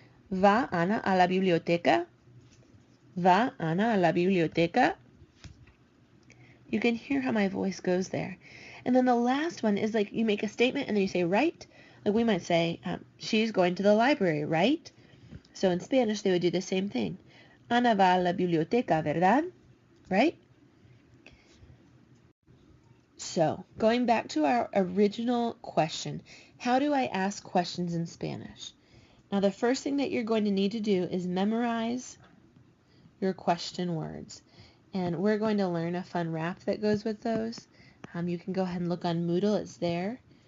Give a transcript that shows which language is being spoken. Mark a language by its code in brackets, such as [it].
[es] Va Ana a la biblioteca? Va Ana a la biblioteca? [en] You can hear how my voice goes there. And then the last one is like you make a statement and then you say right. Like we might say, she's going to the library, right? So in Spanish, they would do the same thing. [es] Ana va a la biblioteca, ¿verdad? [en] Right? So, going back to our original question, how do I ask questions in Spanish? Now, the first thing that you're going to need to do is memorize your question words. And we're going to learn a fun rap that goes with those. You can go ahead and look on Moodle, it's there.